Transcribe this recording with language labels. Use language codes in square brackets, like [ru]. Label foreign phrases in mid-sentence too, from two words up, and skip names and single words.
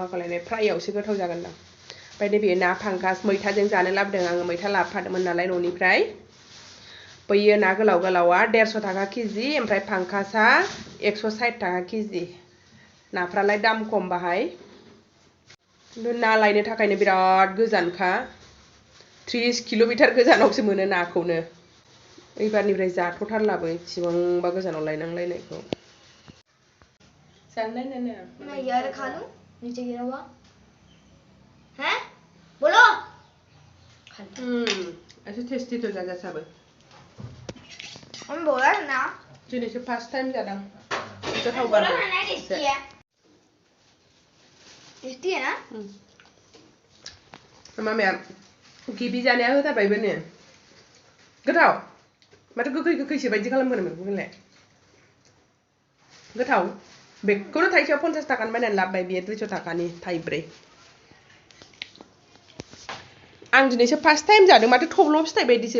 [brx] हाखालायनाय फ्राइआवसो गोथाव जागोनदां ओमफ्राय नैबे ना फांकास मैथाजों जानो लाबोदों आङो मैथा लाबोफादोंमोन नालाय न'निफ्राय बैयो ना गोलाव गोलावा 150 थाखा केजि ओमफ्राय फांकासा 160 थाखा केजि नाफ्रालाय दाम खम बाहाय खिन्थु ना लायनो थाखायनो बिराद गोजानखा 30 किल'मिटार गोजानावसो मोनो नाखौनो एबारनिफ्राय जाथ'थारलाबो इसेबांबा गोजानाव लायनांलायनायखौ [hi] मैं यार खा लूं नीचे गिरा हुआ हैं बोलो ऐसे टेस्टी तो [brx] जाजा साबो [hi] हम बोला ना [brx] दिनैसो [en] first time [brx] जादों गोथाव [hi] बोला ना टेस्टी है ना [brx] मामाया गिबि जानाया होथारबायबो नो गोथाव माथो गोखै गोखैसो बायदि खालामगोन बेखौलाय गोथाव बेखौनो थाइसेयाव 50 थाखानि बायनानै लाबोबाय बेयो 200 थाखानि थाइब्रै आं दिनैसो [en] first time [brx] जादों माथो थब्ल' फिथाइ बायदिसो